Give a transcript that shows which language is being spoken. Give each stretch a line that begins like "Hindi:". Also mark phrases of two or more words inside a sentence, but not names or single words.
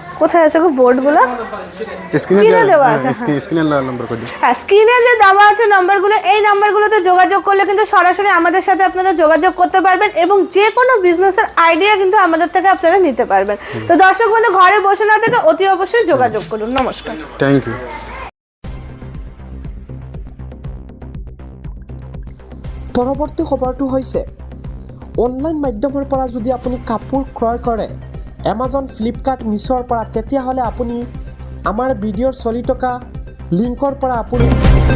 Bangla: কোথায় আছে গো বোর্ডগুলো? স্ক্রিনে দেওয়া আছে। হ্যাঁ, স্ক্রিনে যে দেওয়া আছে নাম্বারগুলো, এই নাম্বারগুলোতে যোগাযোগ করলে কিন্তু সরাসরি আমাদের সাথে আপনারা যোগাযোগ করতে পারবেন এবং যে কোনো বিজনেসের আইডিয়া কিন্তু আমাদের থেকে আপনারা নিতে পারবেন। তো দর্শক বন্ধু, ঘরে বসে না থেকে অতি অবশ্যই যোগাযোগ করুন। নমস্কার,
English: thank you.
Assamese: পৰৱৰ্তী খবৰটো হৈছে অনলাইন মাধ্যমৰ পৰা যদি আপুনি কাপোৰ ক্ৰয় কৰে এমাজন, ফ্লিপকাৰ্ট, মিছ'ৰ পৰা, তেতিয়াহ'লে আপুনি আমাৰ ভিডিঅ'ৰ চলি থকা লিংকৰ পৰা আপুনি